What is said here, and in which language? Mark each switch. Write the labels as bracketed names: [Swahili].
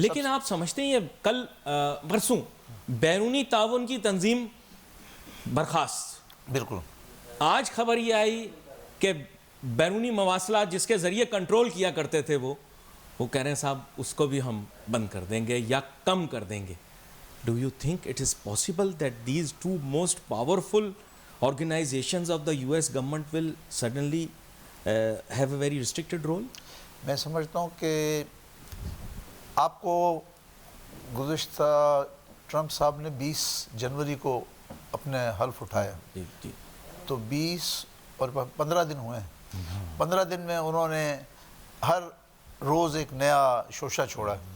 [Urdu] لیکن آپ سمجھتے ہیں یہ کل پرسوں بیرونی تعاون کی تنظیم برخاست، بالکل آج خبر یہ آئی کہ بیرونی مواصلات جس کے ذریعے کنٹرول کیا کرتے تھے وہ کہہ رہے ہیں صاحب اس کو بھی ہم بند کر دیں گے یا کم کر دیں گے. [English] Do you think it is possible that these two most powerful organizations of the US government will suddenly have a very restricted role? [Urdu] میں سمجھتا ہوں کہ آپ کو گزشتہ ٹرمپ صاحب نے 20 جنوری کو اپنے حلف اٹھایا. تو 20 اور 15 دن ہوئے ہیں. 15 دن میں انہوں نے ہر روز ایک نیا شوشہ چھوڑا.